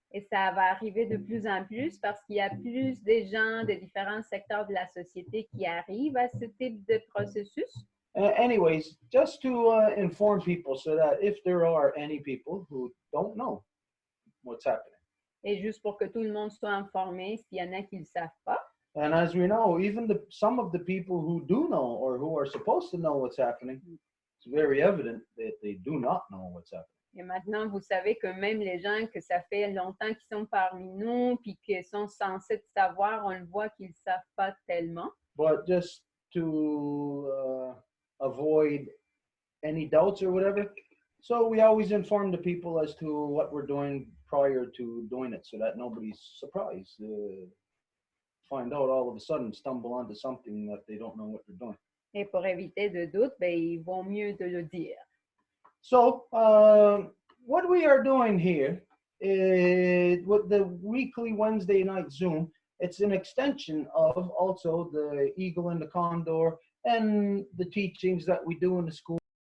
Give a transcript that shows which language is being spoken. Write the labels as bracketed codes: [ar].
[fr] Et ça va arriver de plus en plus parce qu'il y a plus de gens de différents secteurs de la société qui arrivent à ce type de processus. [en] Anyways, just to inform people so that if there are any people who don't know what's happening. [fr] Et juste pour que tout le monde soit informé s'il y en a qui ne le savent pas. [en] And as we know, even some of the people who do know or who are supposed to know what's happening, it's very evident that they do not know what's happening. [fr] Et maintenant, vous savez que même les gens que ça fait longtemps qu'ils sont parmi nous puis qui sont censés savoir, on le voit qu'ils ne savent pas tellement. [en] But just to avoid any doubts or whatever, so we always inform the people as to what we're doing prior to doing it so that nobody's surprised. Find out all of a sudden, stumble onto something that they don't know what they're doing. [fr] Et pour éviter de doute, ben, il vaut mieux de le dire. [en] So, what we are doing here is with the weekly Wednesday night Zoom, it's an extension of also the Eagle and the Condor and the teachings that we do in the school.